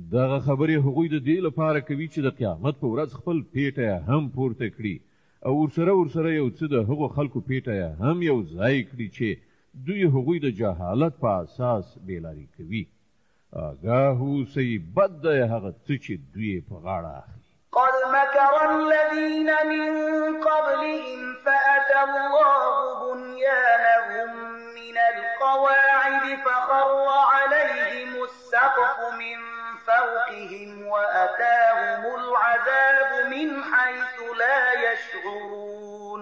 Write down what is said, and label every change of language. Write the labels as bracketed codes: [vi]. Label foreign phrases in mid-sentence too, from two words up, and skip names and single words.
[ps] دغه خبرې هغوی د دې لپاره کوي چې د قیامت په ورځ خپل پیټه هم پورته کړي او ورسره یو څه د هغو خلکو پیټه هم یو ځای کړي چې دوی هغوی د جهالت په اساس بېلارې کوي. آگاه اوسئ بد دی هغه څه چې دوی په غاړه اخلي. [ar] قد مكر الذين من قبلهم فأتى الله بنيانهم من القواعد فخر عليهم السقف من فوقهم وأتاهم العذاب من حيث لا يشعرون.